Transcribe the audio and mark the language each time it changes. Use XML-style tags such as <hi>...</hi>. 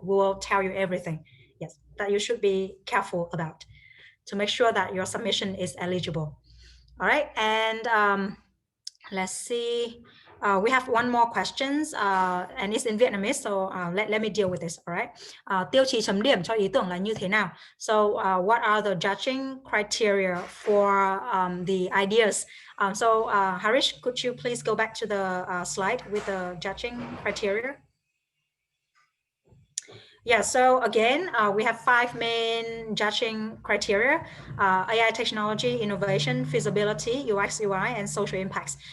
<en>We will tell you everything. Yes, that you should be careful about to make sure that your submission is eligible. All right, and let's see. We have one more questions and it's in Vietnamese, so let me deal with this. All right.</en> <vi>Tiêu chí chấm điểm cho ý tưởng là như thế nào?</vi> <en>So what are the judging criteria for the ideas? So Harish, could you please go back to the slide with the judging criteria? Yeah, so again, we have 5 main judging criteria: AI technology, innovation, feasibility, UX, UI, and social impacts.</en>